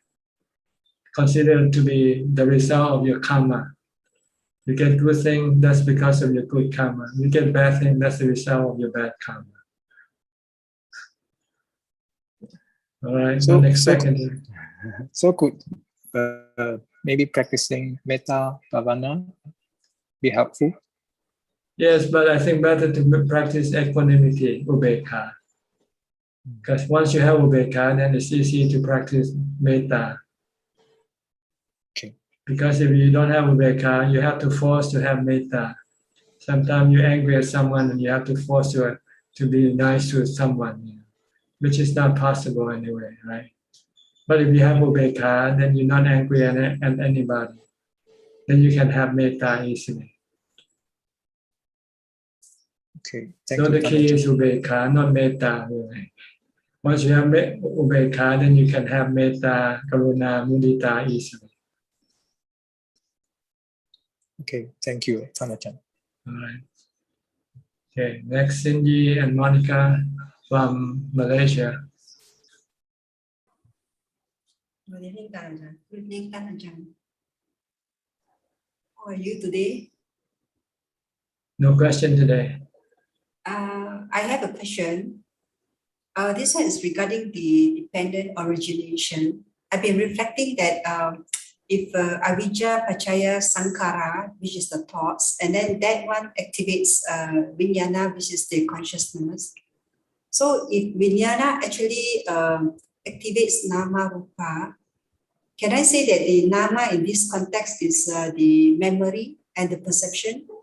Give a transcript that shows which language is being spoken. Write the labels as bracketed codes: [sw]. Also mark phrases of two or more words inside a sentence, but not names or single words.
[en] Consider to be the result of your karma. You get good thing, that's because of your good karma. You get bad thing, that's the result of your bad karma. All right, don't expect anything. So could maybe practicing [pi] metta bhavana [en] be helpful? Yes, but I think better to practice equanimity, ubekha. Because once you have ubekha, then it's easy to practice metta. Okay. Because if you don't have ubekha, you have to force to have metta. Sometimes you're angry at someone and you have to force to be nice to someone, which is not possible anyway, right? But if you have ubekha, then you're not angry at anybody. Then you can have metta easily. Okay. So the key is ubekha, not metta. Really. Once you have ubekha, then you can have [pi] metta, karuna, mudita [en] easily. Okay, thank you, Tanachan. All right. Okay, next Cindy and Monica from Malaysia. Good evening, Tanajan. Good evening, Tanajan. How are you today? No question today. I have a question. This one is regarding the dependent origination. I've been reflecting that if [pi] avijja, pachaya, sankhara, [en] which is the thoughts, and then that one activates vijnana, which is the consciousness. So if vijnana actually activates [pi] nama rupa, [en] can I say that the nama in this context is the memory and the perception?